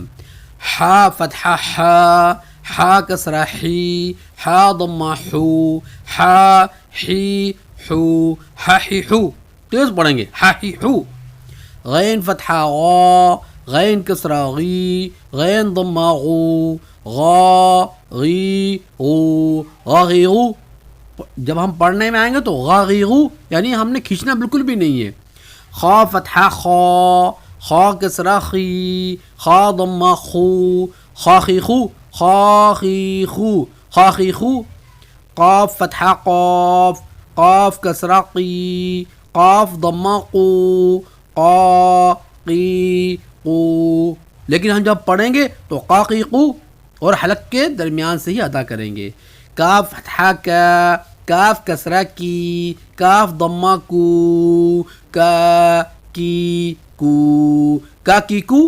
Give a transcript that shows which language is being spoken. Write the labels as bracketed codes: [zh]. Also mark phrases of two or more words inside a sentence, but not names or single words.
[ur] حا فتحہ حا، حا کسرہ حی، حا ضمہ حو، حا حی حو، حا حی حو. تیز پڑھیں گے، حا حی حو. غین فتحہ غا، غین کسرہ غی، غین ضمہ غو، غا غی غو، غا غی غو. جب ہم پڑھنے میں آئیں گے تو غا غی غو یعنی ہم نے کھینچنا بالکل بھی نہیں ہے. خا فتحہ خا، خا کسرہ خی، خا ضمہ خو، خا خی خو، خا خی خو، خا خی خو. قاف فتحہ قاف، قاف کسرہ قی، قاف ضمہ قو، قا قی قو. لیکن ہم جب پڑھیں گے تو قا قی قو اور حلق کے درمیان سے ہی ادا کریں گے. کاف فتحہ کا، کاف کسرہ کی، کاف ضمہ کو، کا کی کو، کا کی کو.